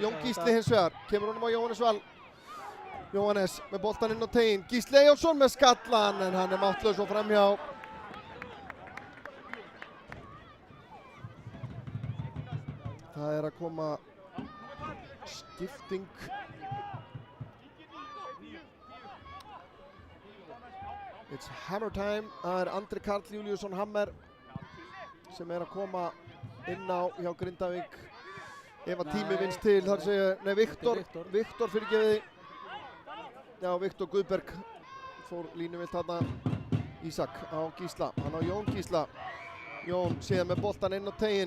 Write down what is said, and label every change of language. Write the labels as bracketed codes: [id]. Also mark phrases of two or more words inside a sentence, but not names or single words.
[is] Jón Gísli hins vegar, kemur honum á Jóhannes Val. Jóhannes með boltan inn á teiginn. Gísli Eyjólfsson með skallan en hann máttlaus og framhjá. Það að koma skipting. [en] It's hammer time. [is] Það Andri Karl Júlíusson Hammer sem að koma inn á hjá Grindavík. Ef að tími vinst til, þar segja, nei, Viktor fyrirgefiði. Já, Viktor Guðberg fór línuvilt þarna. Ísak á Gísla, hann á Jón Gísla. Jón síðan með boltan inn á teiginn.